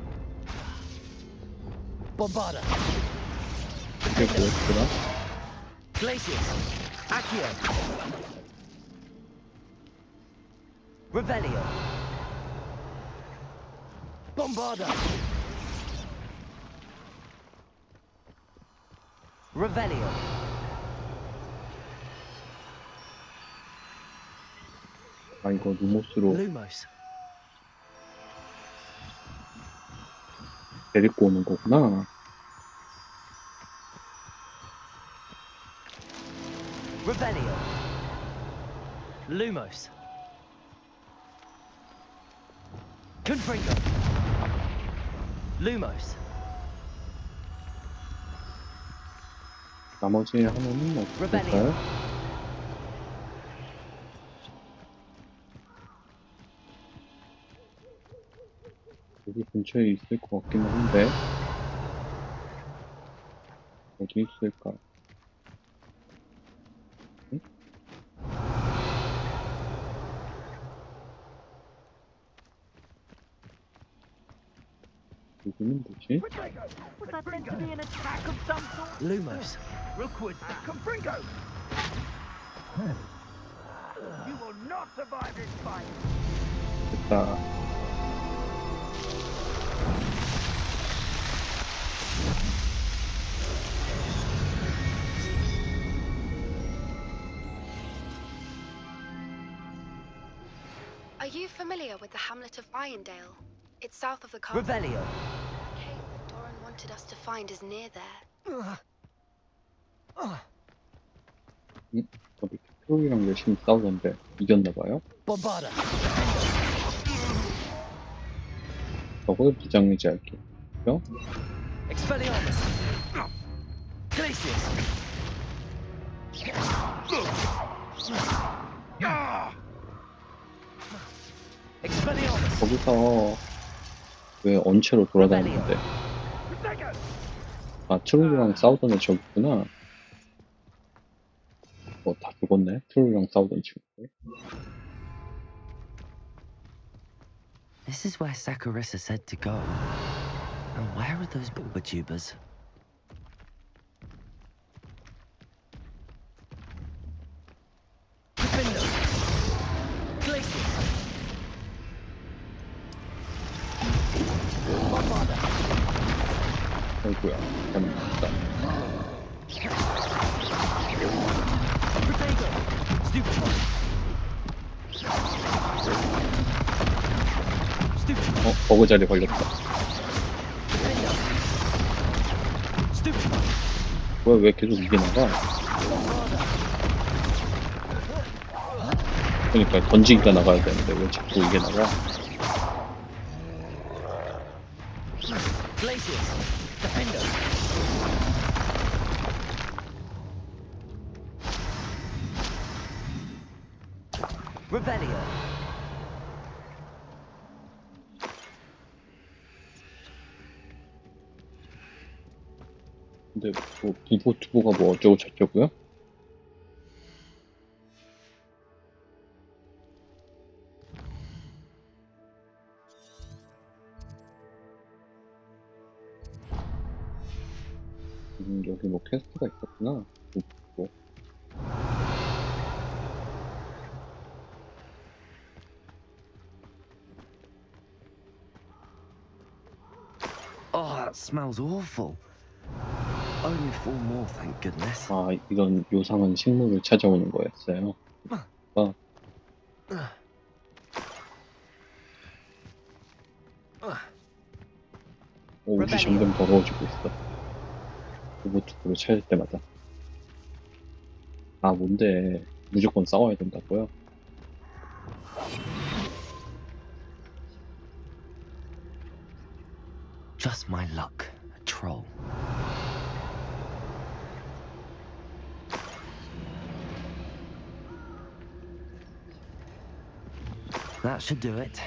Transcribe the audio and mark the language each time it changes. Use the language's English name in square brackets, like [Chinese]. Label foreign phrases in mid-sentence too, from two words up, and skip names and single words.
[English] Bombarda. [Korean] 이게 뭐였더라? [English] Glacius. Accio. Revelio. Bombarda. Revelio. [Korean] 아 이거 루모스로 [English] Lumos. [Korean] 데리고 오는 거구나. [English] Revelio. Lumos. Confringo. Lumos. [Korean] 나머지 하나는 어떨까요? 여기 근처에 있을 것 같기는 한데 어디 있을까? 응? 여기는 뭐지? [English] Was that meant to be an attack of some sort? Lumos. Rookwood, Confringo! You will not survive this fight! [Korean] 됐다. [English] Are you familiar with the hamlet of Irondale? It's south of the castle. Revelio. The cave that Doran wanted us to find is near there. [Korean] 저기 트로이랑 열심히 싸우던데 이겼나봐요? [English] Bombarda. [Korean] 저걸 무장해제할게. 그죠? [English] Expelliarmus. Glacius. Expelliarmus. [Korean] 거기서 왜 언체로 돌아다니는데? 아 트로이랑 싸우던 애 저기 있구나. 다 죽었네. 트로이랑 싸우던 친구들. [English] This is where Saccharissa said to go. And where are those Bulbatubers? Defendo. Glacius. Bombarda. [Korean] 아이고야. 잘못했다. [English] Protego. Stupefy. [Korean] 버그 자리 걸렸다. 왜 계속 이게 나가? 그러니까 던지기가 나가야 되는데 왜 자꾸 이게 나가? [English] Glacius. Defendo. Revelio. [Korean] 근데 뭐 부보 투보가 뭐 어쩌고 저쩌고요? 여기 뭐 퀘스트가 있었구나. 뭐. [English] Oh, that smells awful. Only 4 more, thank goodness. [Korean] 아, 이런 요상한 식물을 찾아오는 거였어요. 옷이 점점 더러워지고 있어. 로봇으로 찾을 때마다. 아, 뭔데. 무조건 싸워야 된다고요? [English] Just my luck, a troll. That should do it.